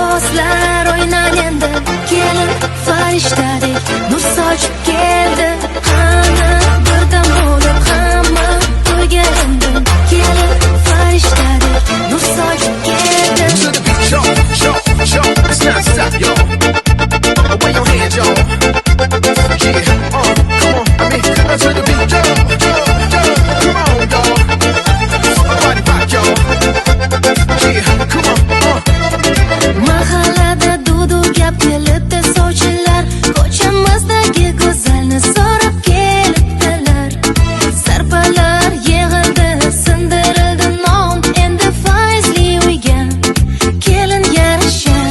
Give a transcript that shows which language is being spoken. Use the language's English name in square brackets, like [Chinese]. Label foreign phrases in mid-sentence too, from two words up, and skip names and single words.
[Uzbek] do'stlar o'ynar endi. Kelin farishtadek nur sochib keldi. Qani birdan bo'lib hamma to'yga endi. Kelin farishtadek nur sochib keldi. [English] To the beat, yo, yo, yo, it's not stop, yo. Wave your hands, yo. Yeah, come on, I mean, to the beat, yo, yo, yo, come on, y'all. Body rock, yo. Yeah, come on, [Uzbek] Mahallada dudu gap kelibdi sovchilar, ko'chamizdagi go'zalni so'rab kelibdilar. Sarpalar yig'ildi, sindirildi non, endi faizli uyga kelin yarashar.